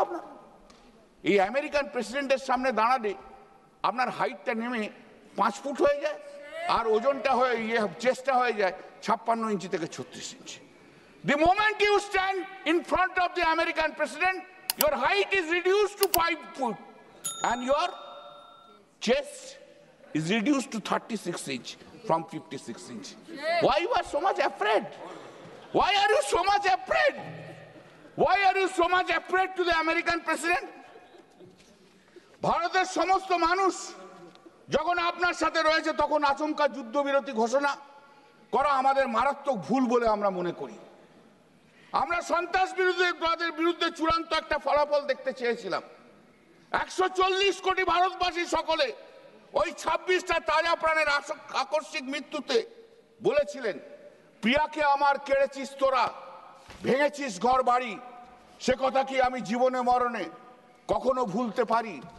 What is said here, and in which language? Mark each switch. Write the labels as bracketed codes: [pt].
[bn] আপনার এই আমেরিকান প্রেসিডেন্টের সামনে দাঁড়ালে আপনার হাইটটা নেমে 5 ফুট হয়ে যায়, আর ওজনটা হয়ে চেস্টটা হয়ে যায় 56 ইঞ্চি থেকে 36 ইঞ্চি। [en] The moment you stand in front of the American president, your height is reduced to 5 foot and your chest is reduced to 36 inch from 56 inch. Why you are so much afraid? Why are you so much afraid? Why are you so much afraid to the American president? [bn] ভারতের সমস্ত মানুষ যখন আপনার সাথে রয়েছে তখন আচমকা যুদ্ধবিরতি ঘোষণা করা আমাদের মারাত্মক ভুল বলে আমরা মনে করি। আমরা সন্ত্রাসবাদের বিরুদ্ধে চূড়ান্ত একটা ফলাফল দেখতে চেয়েছিলাম। 140 কোটি ভারতবাসী সকলে ওই 26টা তাজা প্রাণের আকস্মিক মৃত্যুতে বলেছিলেন, প্রিয়াকে আমার কেড়েছিস তোরা, ভেঙেছিস ঘর বাড়ি, সে কথা কি আমি জীবনে মরণে কখনো ভুলতে পারি?